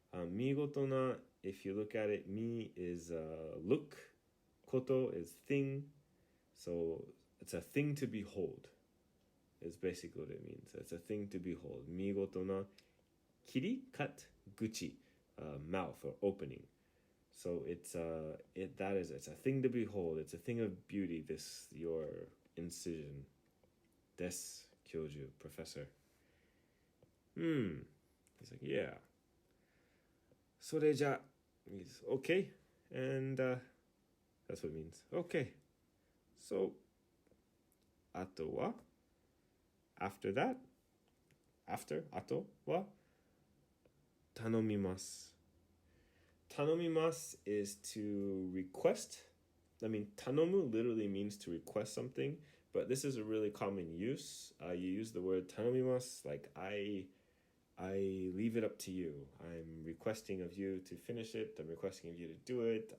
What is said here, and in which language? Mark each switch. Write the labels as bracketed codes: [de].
[en] 見事な, if you look at it, 見 is look, こと is thing, so it's a thing to behold, is basically what it means. It's a thing to behold. 見事な、切り cut, 口 mouth or opening. So it's it's a thing to behold. It's a thing of beauty. This your incision. [ja] です、教授 professor. [en] He's like, yeah. それじゃ means okay, and that's what it means. Okay. So あとは after that, after [ja] あとは頼みます。 [en] 頼みます is to request. I mean, 頼む literally means to request something, but this is a really common use. You use the word 頼みます like I leave it up to you. I'm requesting of you to finish it. I'm requesting of you to do it.